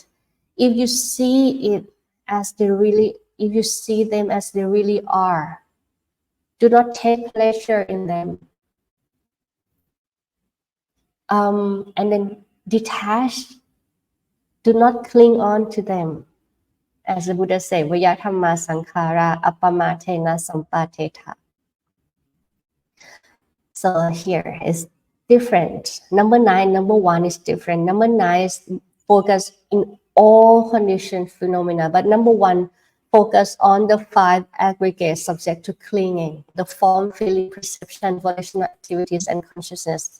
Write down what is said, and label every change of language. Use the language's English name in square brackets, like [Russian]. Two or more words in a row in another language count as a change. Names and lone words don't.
[English] If you see it as they really, if you see them as they really are, do not take pleasure in them. And then detach, do not cling on to them. As the Buddha said, [Pali] Vayathamma sankhara appamatena sampateta. [English] So here is different. Number 9, number 1 is different. Number 9 is focus in all conditioned phenomena, but number 1 focus on the 5 aggregates subject to clinging, the form, feeling, perception, volitional activities, and consciousness.